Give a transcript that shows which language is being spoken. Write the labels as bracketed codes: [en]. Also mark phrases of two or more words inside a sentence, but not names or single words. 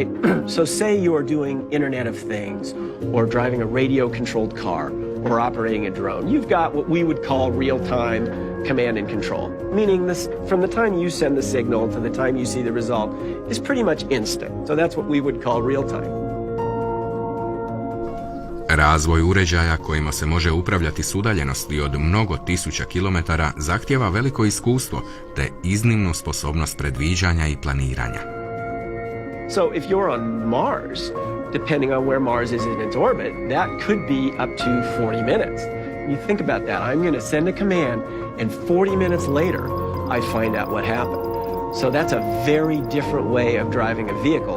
[en] So say you're doing Internet of Things or driving a radio-controlled car or operating a drone. You've got what we would call real-time command and control, meaning this, from the time you send the signal to the time you see the result is pretty much instant. So that's what we would call real-time. [hr] Razvoj uređaja kojima se može upravljati s udaljenosti od mnogo tisuća kilometara zahtijeva veliko iskustvo te iznimnu sposobnost predviđanja i planiranja. [en] So if you're on Mars, depending on where Mars is in its orbit, that could be up to 40 minutes. You think about that. I'm going to send a command, and 40 minutes later, I find out what happened. So that's a very different way of driving a vehicle.